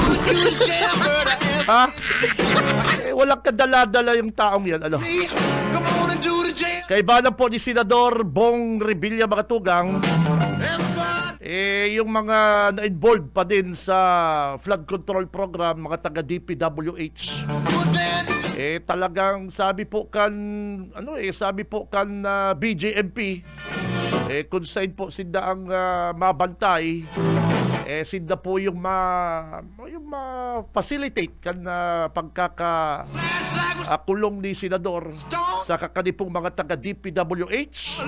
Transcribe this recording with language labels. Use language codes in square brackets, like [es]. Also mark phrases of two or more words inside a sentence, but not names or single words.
[tl] Ha? Walang kadala-dala yung taong yan, ano? Kaiba lang po ni Senador Bong Revilla, mga tugang, yung mga na-involved pa din sa [en] flood control program, [tl] mga taga DPWH. [bik] Talagang sabi po kan BJMP, kung saan po sinda ang mabantay, sinda po yung ma-facilitate kan pagkakakulong ni Senador sa kakanipong mga taga DPWH.